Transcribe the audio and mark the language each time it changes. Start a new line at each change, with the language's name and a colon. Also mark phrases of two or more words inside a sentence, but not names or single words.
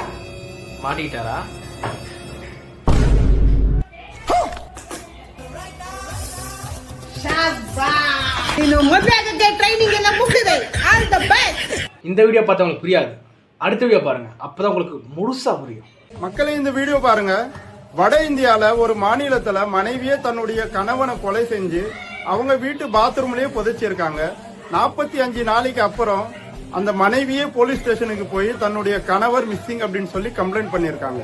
Tamil: மாட்டிக்கிட்டாரா?
Kannada: ನೀನು ಮದುವೆ ಆಗಕ್ಕೆ ಟ್ರೈನಿಂಗ್ ಎಲ್ಲ ಮುಗಿದಿದೆ.
English: All the best.
Tamil: இந்த வீடியோ பார்த்தவங்களுக்கு புரியாது, அடுத்த வீடியோ பாருங்க, அப்பதான் உங்களுக்கு முழுசா புரியும். மக்களே இந்த வீடியோ பாருங்க. வட இந்தியால ஒரு மாநிலத்துல மனைவியே தன்னுடைய கணவனை கொலை செஞ்சு அவங்க வீட்டு பாத்ரூம்லயே புதைச்சிருக்காங்க. 45 நாளைக்கு அப்புறம் அந்த மனைவியே போலீஸ் ஸ்டேஷனுக்கு போய் தன்னுடைய கணவர் மிஸ்ஸிங் அப்படின்னு சொல்லி கம்ப்ளைண்ட் பண்ணிருக்காங்க.